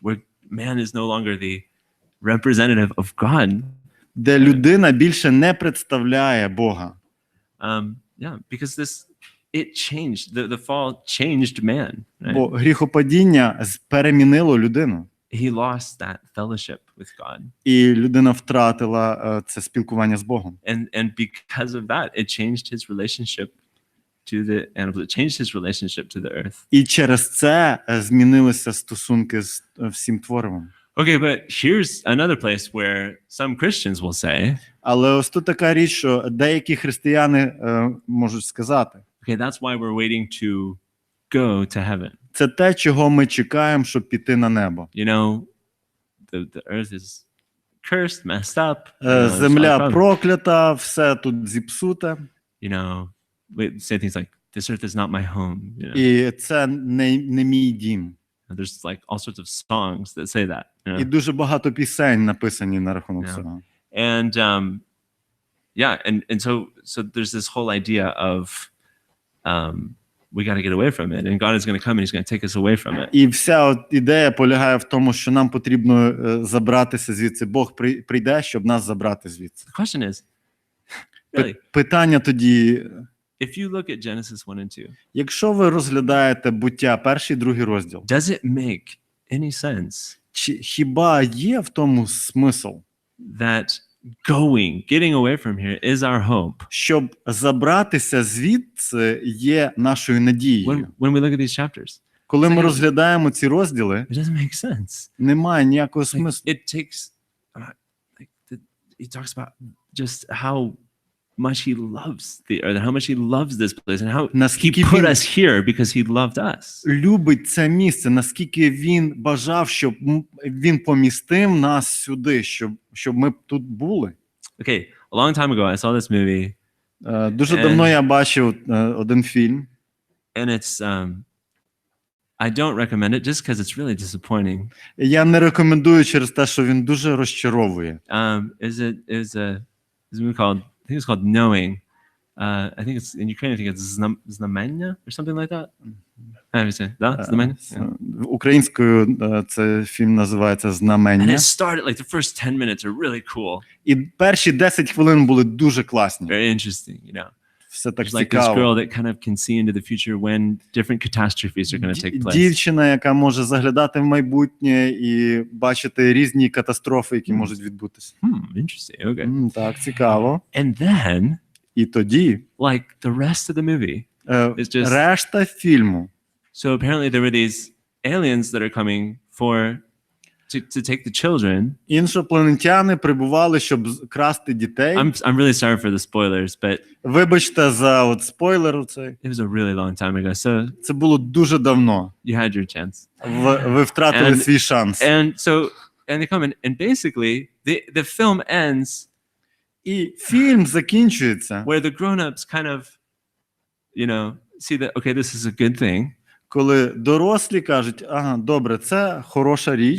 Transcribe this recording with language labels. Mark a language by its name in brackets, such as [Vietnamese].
[English] Where man is no longer the representative of God. [Ukrainian] Де людина більше не представляє Бога. [English] Because it changed, the fall changed man. Right? [Ukrainian] Бо гріхопадіння перемінило людину. [English] He lost that fellowship with God. [Ukrainian] І людина втратила це спілкування з Богом. [English] And because of that, it changed his relationship to the animals. It changed his relationship to the earth. [Ukrainian] І через це змінилися стосунки з всім творивом. [English] Okay, but here's another place where some Christians will say. [Ukrainian] Але ось тут така річ, що деякі християни можуть сказати. [English] Okay, that's why we're waiting to go to heaven. [Ukrainian] Це те, чого ми чекаємо, щоб піти на небо. [English] You know, the earth is cursed, messed up. [Ukrainian] Земля проклята, все тут зіпсуте. [English] You know, say things like, "This earth is not my home." You know? [Ukrainian] І це не мій дім. [English] There's like all sorts of songs that say that. You know? [Ukrainian] І дуже багато пісень написані на рахунок [English] Yeah. [Ukrainian] цього. [English] And and so there's this whole idea of we got to get away from it, and God is going to come and He's going to take us away from it. [Ukrainian] І вся от ідея полягає в тому, що нам потрібно забратися звідси. Бог прийде, щоб нас забрати звідси. [English] The question is, really, [Ukrainian] Питання тоді, [English] if you look at Genesis 1 and 2, [Ukrainian] якщо ви розглядаєте Буття, 1 і 2 розділ, [English] does it make any sense [Ukrainian] хіба є в тому смисл, [English] that getting away from here is our hope? [Ukrainian] щоб забратися звідси є нашою надією? [English] When we look at these chapters, [Ukrainian] Коли ми розглядаємо ці розділи, [English] it doesn't make sense. [Ukrainian] немає ніякого смислу. [English] It takes he talks about just how much he loves the earth, how much he loves this place, and how he [Ukrainian] Наскільки [English] put [Ukrainian] він [English] us here because he loved us. [Ukrainian] любить це місце, наскільки він бажав, щоб він помістив нас сюди, щоб ми тут були. [English] Okay, a long time ago I saw this movie, [Ukrainian] Дуже давно я бачив один фільм. [English] and it's I don't recommend it just because it's really disappointing. [Ukrainian] Я не рекомендую через те, що він дуже розчаровує. [English] Is a movie called, I think it's called Knowing. I think it's in Ukraine. I think it's Znamenya or something like that. Have you seen that? Znamenya? Yeah. [Ukrainian] Українською це фільм називається [English] And [Ukrainian] «Знамення». [English] it started like the first 10 minutes are really cool, [Ukrainian] І перші 10 хвилин були дуже класні. [English] very interesting. You know, [Ukrainian] Все так [English] there's like this [Ukrainian] цікаво. [English] girl that kind of can see into the future when different catastrophes are going to take place. [Ukrainian] Дівчина, яка може заглядати в майбутнє і бачити різні катастрофи, які можуть відбутися. [English] Interesting. Okay. [Ukrainian] Так, цікаво. [English] And then, [Ukrainian] І тоді [English] like the rest of the movie, it's just [Ukrainian] решта фільму. [English] so apparently there were these aliens that are coming to take the children. [Ukrainian] Іншопланетяни прибували, щоб красти дітей. [English] I'm really sorry for the spoilers, but [Ukrainian] Вибачте за от спойлер цей. [English] it was a really long time ago. So [Ukrainian] Це було дуже давно. [English] you had your chance. [Ukrainian] Ви втратили [English] And- [Ukrainian] свій шанс. [English] And they come in, and basically the film ends [Ukrainian] І фільм закінчується, [English] where the grown-ups kind of, see that, okay, this is a good thing, [Ukrainian] коли дорослі кажуть, ага, добре, це хороша річ,